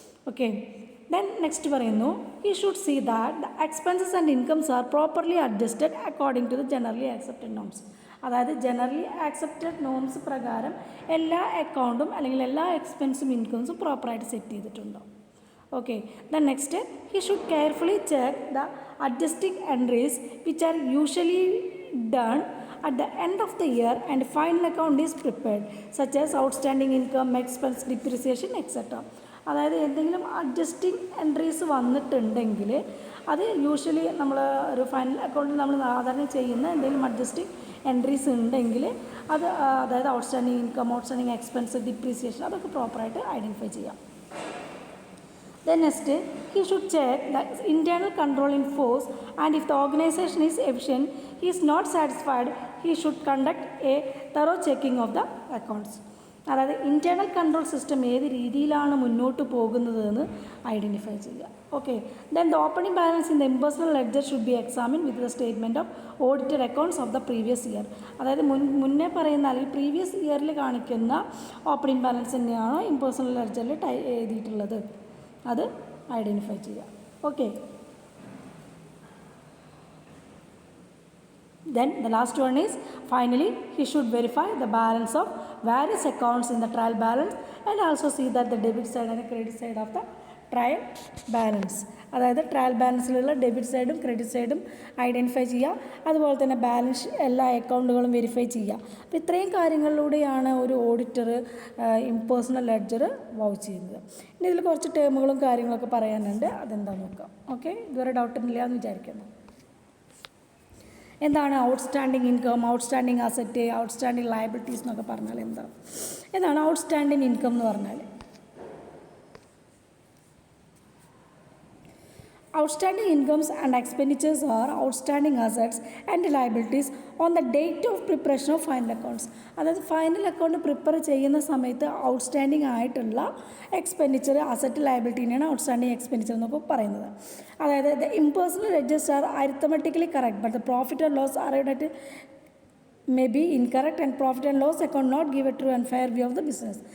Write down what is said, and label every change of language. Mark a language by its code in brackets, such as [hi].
[en] Okay, then next പറയുന്നു he should see that the expenses and incomes are properly adjusted according to the generally accepted norms. [ml] അതായത് generally accepted norms പ്രകാരം എല്ലാ അക്കൗണ്ടും അല്ലെങ്കിൽ എല്ലാ എക്സ്പെൻസും ഇൻകംസും പ്രോപ്പറായിട്ട് സെറ്റ് ചെയ്തിട്ടുണ്ടോ. [en] Okay, then next he should carefully check the adjusting entries which are usually done at the end of the year and final account is prepared, such as outstanding income, expense, depreciation, etc. [ml] അതായത് എന്തെങ്കിലും adjusting entries വന്നിട്ടുണ്ടെങ്കിൽ അത് usually നമ്മൾ ഒരു final അക്കൗണ്ടിൽ നമ്മൾ സാധാരണ ചെയ്യുന്ന എന്തെങ്കിലും അഡ്ജസ്റ്റിംഗ് എൻട്രീസ് ഉണ്ടെങ്കിൽ അത് അതായത് outstanding income, outstanding expense, depreciation അതൊക്കെ പ്രോപ്പറായിട്ട് ഐഡൻറ്റിഫൈ ചെയ്യാം. [en] Then next, he should check the internal control in force, and if the organization is efficient, he is not satisfied, he should conduct a thorough checking of the accounts. [ml] അതായത് internal control system ഏത് രീതിയിലാണ് മുന്നോട്ട് പോകുന്നതെന്ന് identify ചെയ്യുക. [en] Okay, then the opening balance in the impersonal ledger should be examine with the statement of audited accounts of the previous year. [ml] അതായത് മുന്നേ പറയുന്ന അല്ലെങ്കിൽ പ്രീവിയസ് ഇയറിൽ കാണിക്കുന്ന ഓപ്പണിംഗ് ബാലൻസ് തന്നെയാണോ ഇംപേഴ്സണൽ ലെഡ്ജറിൽ എഴുതിയിട്ടുള്ളത്, അത് ഐഡൻറ്റിഫൈ ചെയ്യുക. [en] Okay, then the last one is finally he should verify the balance of various accounts in the trial balance and also see that the debit side and credit side of the trial balance. [ml] അതായത് trial ബാലൻസിലുള്ള debit സൈഡും credit സൈഡും identify ചെയ്യുക, അതുപോലെ തന്നെ balance എല്ലാ അക്കൗണ്ടുകളും verify ചെയ്യുക. അപ്പോൾ ഇത്രയും കാര്യങ്ങളിലൂടെയാണ് ഒരു ഓഡിറ്റർ ഇംപേഴ്സണൽ ലെഡ്ജർ വൗച്ച് ചെയ്യുന്നത്. ഇനി ഇതിൽ കുറച്ച് ടേമുകളും കാര്യങ്ങളൊക്കെ പറയാനുണ്ട്, അതെന്താണെന്ന് നോക്കാം. ഓക്കെ, ഇതുവരെ ഡൗട്ടില്ല എന്ന് വിചാരിക്കുന്നു. എന്താണ് outstanding income, outstanding asset, outstanding liabilities എന്നൊക്കെ പറഞ്ഞാൽ എന്താണ് ഔട്ട്സ്റ്റാൻഡിങ് ഇൻകം എന്ന് പറഞ്ഞാൽ? [en] Outstanding incomes and expenditures are outstanding assets and liabilities on the date of preparation of final accounts. [ml] അതായത് ഫൈനൽ അക്കൗണ്ട് പ്രിപ്പയർ ചെയ്യുന്ന സമയത്ത് ഔട്ട്സ്റ്റാൻഡിങ് ആയിട്ടുള്ള എക്സ്പെൻഡിച്ചർ, അസറ്റ്, ലയബിലിറ്റീനെയാണ് ഔട്ട്സ്റ്റാൻഡിങ് എക്സ്പെൻഡിച്ചർ എന്നൊക്കെ പറയുന്നത്. [en] അതായത് the impersonal ledgers are arithmetically correct but the profit and loss arrived at may be incorrect and profit and loss account not give a true and fair view of the business.